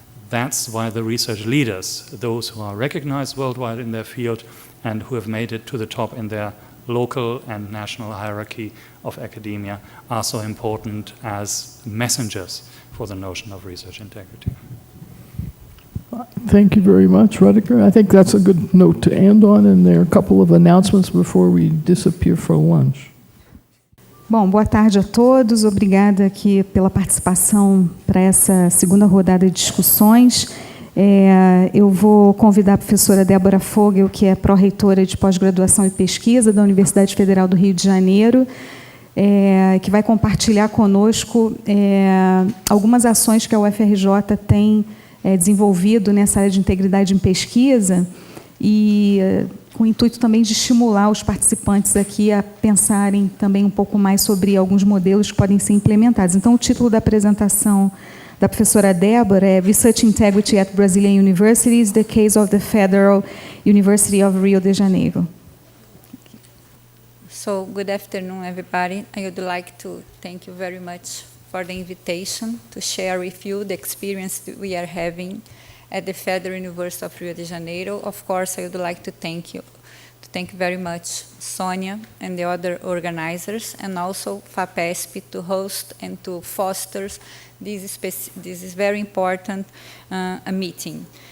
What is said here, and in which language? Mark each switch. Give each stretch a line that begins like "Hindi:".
English: That's why the research leaders, those who are recognized worldwide in their field and who have made it to the top in their local and national hierarchy of academia, are so important as messengers for the notion of research integrity. Thank you very much, Rudiger. I think that's a good note to end on, and there are a couple of announcements before we disappear for lunch.
Portuguese: Bom, boa tarde a todos. Obrigada aqui pela participação para essa segunda rodada de discussões. Eu vou convidar a professora Debora Foguel, que é pró-reitora de pós-graduação e pesquisa da Universidade Federal do Rio de Janeiro, que vai compartilhar conosco algumas ações que a UFRJ tem desenvolvido nessa área de integridade em pesquisa e com o intuito também de estimular os participantes aqui a pensarem também um pouco mais sobre alguns modelos que podem ser implementados. Então, o título da apresentação da professora Debora é Research Integrity at Brazilian Universities, the Case of the Federal University of Rio de Janeiro.
English: So, good afternoon, everybody. I would like to thank you very much for the invitation to share with you the experience that we are having at the Federal University of Rio de Janeiro. Of course, I would like to thank very much Sonia and the other organizers, and also FAPESP to host and to foster this is very important meeting.